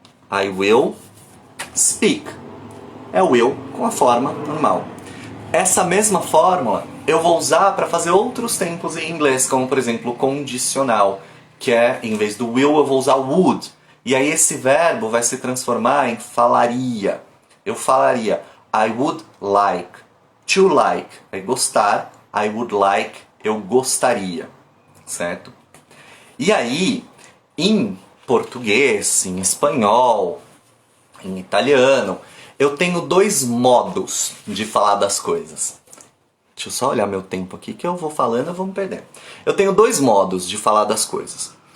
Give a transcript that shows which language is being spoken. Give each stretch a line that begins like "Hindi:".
English: I will speak.
Portuguese: É o will com a forma normal. Essa mesma fórmula eu vou usar para fazer outros tempos em inglês, como por exemplo o condicional, que é, em vez do will, eu vou usar would. E aí esse verbo vai se transformar em falaria. Eu falaria
English: I would like. To like
Portuguese: é gostar.
English: I would like,
Portuguese: eu gostaria. Certo? E aí, em português, em espanhol, em italiano, eu tenho dois modos de falar das coisas. Deixa eu só olhar meu tempo aqui que eu vou falando, eu vou me perder. Eu tenho dois modos de falar das coisas.